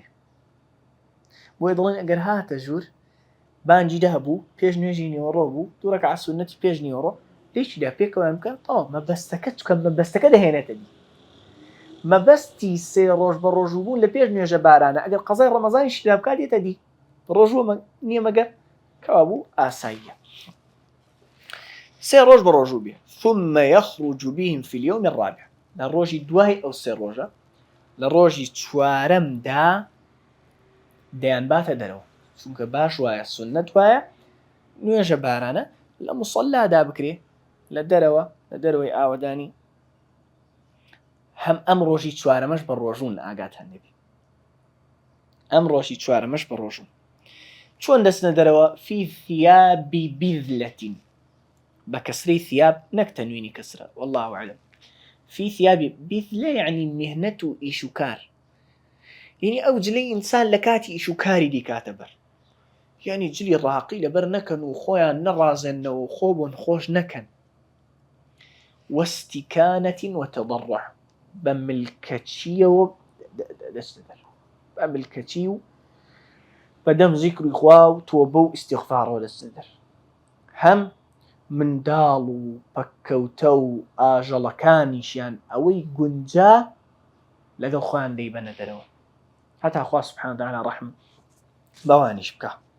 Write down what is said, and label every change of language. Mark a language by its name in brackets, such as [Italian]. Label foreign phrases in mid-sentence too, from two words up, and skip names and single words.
[Central Kurdish] بۆیە دەڵێن ئەگەر هاتە ژوور بانگی دابوو پێش نوێژی نیوەڕۆ بوو دوو ڕەکعەت سونەتی پێش نیوەڕۆ لێکیدا پێکەوەیان بکە تەواو مەبەستەکە چکە مەبەستەکە دەهێنێتە دی. مەبەستی سێ ڕۆژ بە ڕۆژوو بوون لە پێش نوێژە بارانە ئەگەر قەزای ڕەمەزانی شیدا بکات دێتە دی ڕۆژوە نییە مەگەر کەوا بوو ئاساییە. سێ ڕۆژ بە ڕۆژوو بێ. [Arabic] ثم يخرج بهم في اليوم الرابع [Central Kurdish] لە ڕۆژی دوای ئەو سێ ڕۆژە لە ڕۆژی چوارەمدا دەیان باتە دەرەوە چونکە باش وایە سونەت وایە نوێژە بارانە لە موسەلادا بکرێ لە دەرەوە لە دەرەوەی ئاوەدانی. هەم ئەم ڕۆژی چوارەمەش بە ڕۆژوون ئاگات هەندێبی ئەم ڕۆژی چوارەمەش بە ڕۆژوون. چۆن دەستنە دەرەوە؟ [Arabic] في ثياب بذلة [Central Kurdish] بە کەسرەی ثياب نەک تەنوینی کەسرە [Arabic] والله أعلم. في ثياب بذلة يعني مهنة [Central Kurdish] إيشوكار يعني ئەو جلەی ئینسان لە کاتی ئیشوکاری دیکاتە بەر یعنی جلی ڕاقی لەبەر نەکەن و خۆیان نەڕازێنەوە و خۆ بۆن خۆش نەکەن. [Arabic] واستكانة وتضرع [Central Kurdish] بە ملکەچیەوە دەستە دەر بە ملکەچی و بەدەم زیکری خوا و تۆ بەو ئیستیغفارەوە لەسەر هەم منداڵ و پەککەوتە و ئاژەڵەکانیشیان ئەوەی گونجا لەگەڵ خۆیان دەیبەنە دەرەوە هەتا خوا [Arabic] سوبحانه وتعالى [Central Kurdish] ڕەحم بەوانیش بکە.